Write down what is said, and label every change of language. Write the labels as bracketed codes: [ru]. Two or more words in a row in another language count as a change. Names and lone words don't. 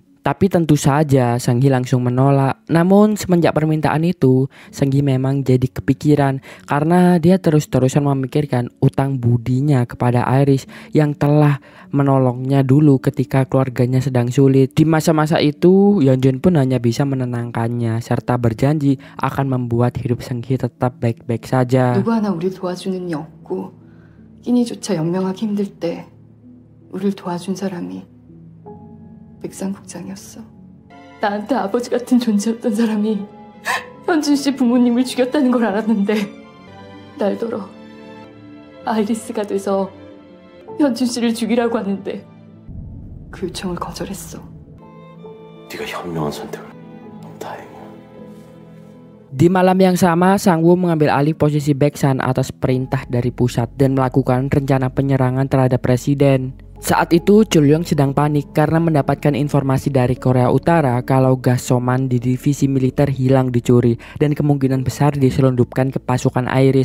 [id] Tapi tentu saja Seung-hee langsung menolak. Namun semenjak permintaan itu, Seung-hee memang jadi kepikiran karena dia terus-terusan memikirkan utang budinya kepada Iris yang telah menolongnya dulu ketika keluarganya sedang sulit. Di masa-masa itu, Yeonjun pun hanya bisa menenangkannya serta berjanji akan membuat hidup Seung-hee tetap baik-baik saja. [ko] 누구 하나 우릴 도와주는 이 없고 끼니조차 연명하기 힘들 때 우릴 도와준 사람이 백상 국장이었어. 나한테 아버지 같은 존재였던 사람이 현준 씨 부모님을 죽였다는 걸 알았는데 날더러 아이리스가 돼서 현준 씨를 죽이라고 하는데 그 요청을 거절했어. 네가 현명한 선택을. 다행이야. [id] Di malam yang sama, Sang-woo mengambil alih posisi Baeksan atas perintah dari pusat dan melakukan rencana penyerangan terhadap presiden. Saat itu Chul-yong sedang panik karena mendapatkan informasi dari Korea Utara kalau gas Soman di divisi militer hilang dicuri dan kemungkinan besar diselundupkan ke pasukan Iris.